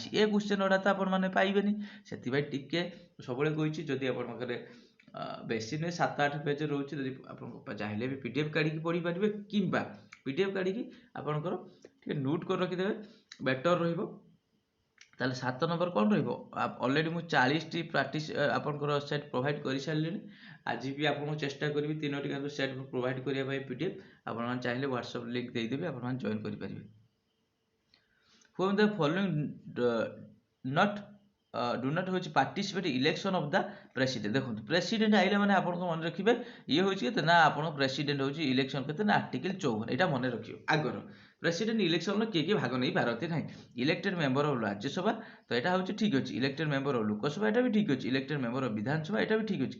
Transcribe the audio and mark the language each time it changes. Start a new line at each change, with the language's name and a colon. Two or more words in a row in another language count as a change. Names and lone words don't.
Odia: ଏ କ୍ୱେଶ୍ଚନ୍ ଗୁଡ଼ା ତ ଆପଣମାନେ ପାଇବେନି, ସେଥିପାଇଁ ଟିକେ ସବୁବେଳେ କହିଛି ଯଦି ଆପଣଙ୍କ ପାଖରେ ବେଶୀ ନୁହେଁ 7-8 ପେଜ୍ ରହୁଛି, ଯଦି ଆପଣ ଚାହିଁଲେ ବି PDF କାଢ଼ିକି ପଢ଼ିପାରିବେ, କିମ୍ବା PDF କାଢ଼ିକି ଆପଣଙ୍କର ଟିକେ ନୋଟ୍ କରି ରଖିଦେବେ, ବେଟର୍ ରହିବ। ତାହେଲେ 7 ନମ୍ବର କ'ଣ ରହିବ? ଅଲରେଡ଼ି ମୁଁ 40ଟି ପ୍ରାକ୍ଟିସ୍ ଆପଣଙ୍କର
English: set provide
Odia: କରିସାରିଲିଣି। ଆଜି ବି ଆପଣଙ୍କୁ ଚେଷ୍ଟା କରିବି 3ଟି କିନ୍ତୁ
English: set provide
Odia: କରିବା ପାଇଁ PDF। ଆପଣମାନେ ଚାହିଁଲେ
English: WhatsApp link
Odia: ଦେଇଦେବି, ଆପଣମାନେ ଜଏନ୍ କରିପାରିବେ।
English: Whom the following do not ହେଉଛି participate election of the president.
Odia: ଦେଖନ୍ତୁ ପ୍ରେସିଡେଣ୍ଟ ଆଇଲେ ମାନେ ଆପଣଙ୍କ ମନେ ରଖିବେ ଇଏ ହେଉଛି କେତେ ନା ଆପଣଙ୍କ ପ୍ରେସିଡେଣ୍ଟ ହେଉଛି ଇଲେକ୍ସନ୍ କେତେ ନା ଆର୍ଟିକଲ୍ 54। ଏଇଟା ମନେ ରଖିବେ ଆଗର। ପ୍ରେସିଡେଣ୍ଟ ଇଲେକ୍ସନ୍ରେ କିଏ ଭାଗ ନେଇପାରନ୍ତି ନାହିଁ।
English: elected member of Rajya Sabha,
Odia: ତ ଏଇଟା ହେଉଛି ଠିକ୍ ଅଛି।
English: elected member of Lok Sabha,
Odia: ଏଇଟା ବି ଠିକ୍ ଅଛି।
English: elected member of Vidhan Sabha,
Odia: ଏଇଟା ବି ଠିକ୍ ଅଛି।